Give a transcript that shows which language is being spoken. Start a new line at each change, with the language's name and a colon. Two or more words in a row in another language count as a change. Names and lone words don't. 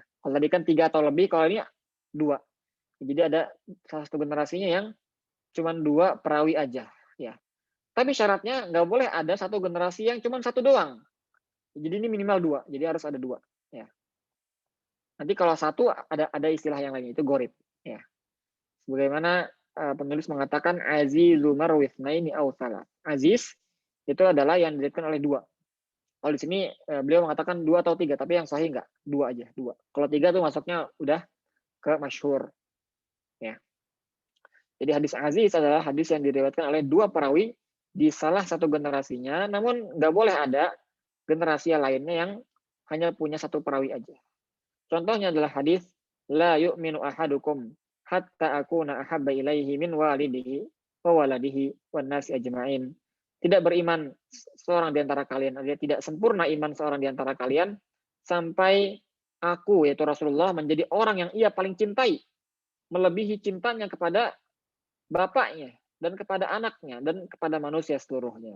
Indonesian: Kalau tadi kan 3 atau lebih, kalau ini 2. Jadi ada salah satu generasinya yang cuma 2 perawi aja. Ya. Tapi syaratnya nggak boleh ada 1 generasi yang cuma 1 doang. Jadi ini minimal 2. Jadi harus ada 2. Ya. Nanti kalau 1 ada istilah yang lain, itu gharib. Ya. Sebagaimana penulis mengatakan
Arabic: عزيز مروي اثنين أو ثلاثة.
Indonesian: Aziz itu adalah yang diriwayatkan oleh 2. Kalau di sini beliau mengatakan 2 atau 3, tapi yang sahih enggak, 2 aja, 2. Kalau 3 tuh masuknya udah ke masyhur. Ya. Jadi hadis aziz adalah hadis yang diriwayatkan oleh 2 perawi di salah satu generasinya, namun nggak boleh ada generasi lainnya yang hanya punya satu perawi aja. Contohnya adalah hadis
Arabic: لا يؤمن أحدكم حتى أكون أحب إليه من والده وولده والناس أجمعين.
Indonesian: Tidak beriman seorang di antara kalian, artinya tidak sempurna iman seorang di antara kalian sampai aku, yaitu Rasulullah, menjadi orang yang ia paling cintai, melebihi cintanya kepada bapaknya dan kepada anaknya dan kepada manusia seluruhnya.